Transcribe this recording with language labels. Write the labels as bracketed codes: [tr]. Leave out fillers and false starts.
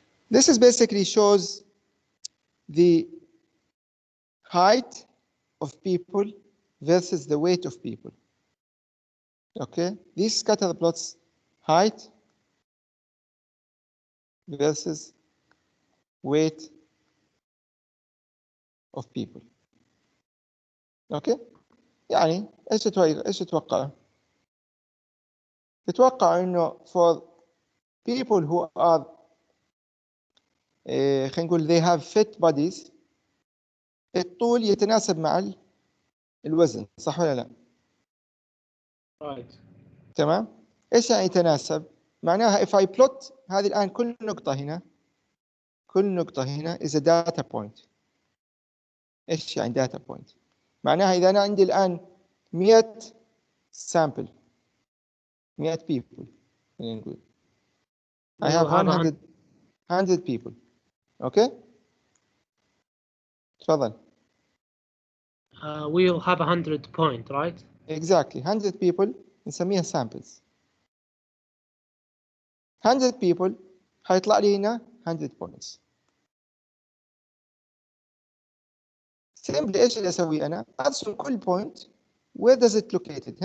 [en] This is basically shows the height of people versus the weight of people. Okay, these scatter plots, height versus weight of people. [ar] Okay, يعني ايش تتوقع؟ تتوقع انه [en] for people who are [ar] خلينا نقول [en] they have fit bodies [ar] الطول يتناسب مع الوزن، صح ولا لا؟ [en] Right. [ar] تمام؟ ايش يعني يتناسب؟ معناها [en] if I plot [ar] هذه الآن كل نقطة هنا [en] is a data point. [ar] ايش يعني data point؟ معناها إذا أنا عندي الآن [en] 100 sample 100 people [ar] خلينا نقول [en] I have 100 people. [ar] Okay؟ تفضل. [en] We'll have 100 point, right? Exactly 100 people [ar] نسميها [en] samples. 100 people [ar] حيطلع لي هنا [en] 100 points. [ar] simply ايش اللي اسويه انا؟ ارسم كل point [en] where does it located.